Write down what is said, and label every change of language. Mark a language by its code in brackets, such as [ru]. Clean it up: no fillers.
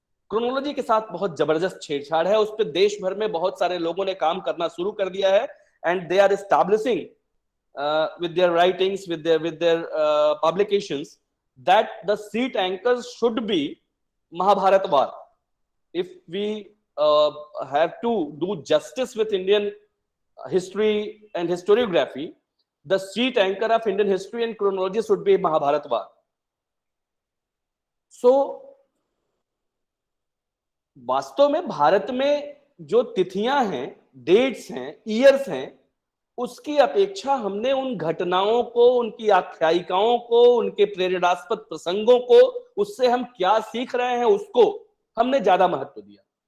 [hi] Chronology के साथ बहुत जबरदस्त छेड़छाड़ है, उस पर देश भर में बहुत सारे लोगों ने काम करना शुरू कर दिया है, [en] And they are establishing with their writings, with their publications, that the seat anchors should be Mahabharat war. If we have to do justice with Indian history and historiography, the seat anchor of Indian history and chronology should be Mahabharat war. [hi] So वास्तव में भारत में जो तिथियां हैं, dates हैं, years हैं, उसकी अपेक्षा हमने उन घटनाओं को, उनकी आख्यायिकाओं को, उनके प्रेरणास्पद प्रसंगों को, उससे हम क्या सीख रहे हैं उसको हमने ज्यादा महत्व दिया।